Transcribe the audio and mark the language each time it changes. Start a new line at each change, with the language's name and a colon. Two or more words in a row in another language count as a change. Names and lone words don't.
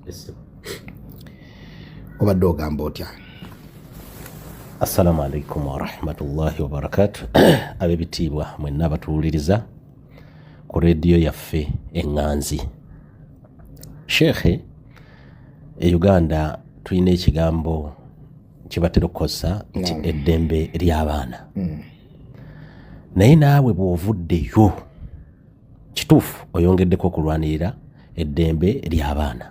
Ganda: Obadde ogamba otya?
Arabic: السلام عليكم ورحمة الله وبركاته.
Ganda: Abebitiibwa mwenna batuwuliriza ku rediyo yaffe Enganzi. Sheikhe, e Uganda tulina ekigambo kibatera okukozesa nti eddembe ly'abaana. Naye naawe bw'ovuddeyo kituufu oyongeddeko okulwanirira eddembe ly'abaana.